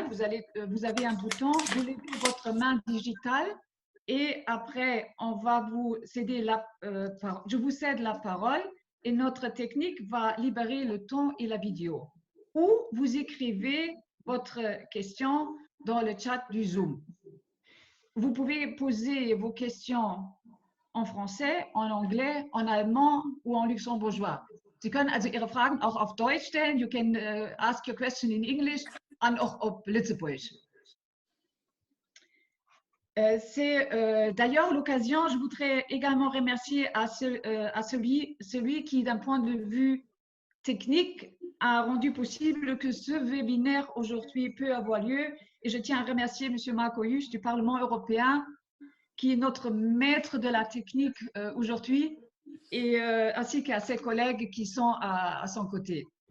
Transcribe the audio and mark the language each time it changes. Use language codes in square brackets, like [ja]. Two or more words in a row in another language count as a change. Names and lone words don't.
[fr] Vous avez un bouton, vous levez votre main digitale et après, on va vous céder je vous cède la parole et notre technique va libérer le ton et la vidéo. Ou vous écrivez votre question dans le chat du Zoom. Vous pouvez poser vos questions en français, en anglais, en allemand ou en luxembourgeois. [de] Sie können also Ihre Fragen auch auf Deutsch stellen. [en] You can ask your question in English and [de] auch auf Lützeburg. [fr] C'est d'ailleurs l'occasion, je voudrais également remercier celui qui, d'un point de vue technique, a rendu possible que ce webinaire aujourd'hui peut avoir lieu. Et je tiens à remercier M. Marco Husch du Parlement européen, qui est notre maître de la technique aujourd'hui, et ainsi qu'à ses collègues qui sont à son côté.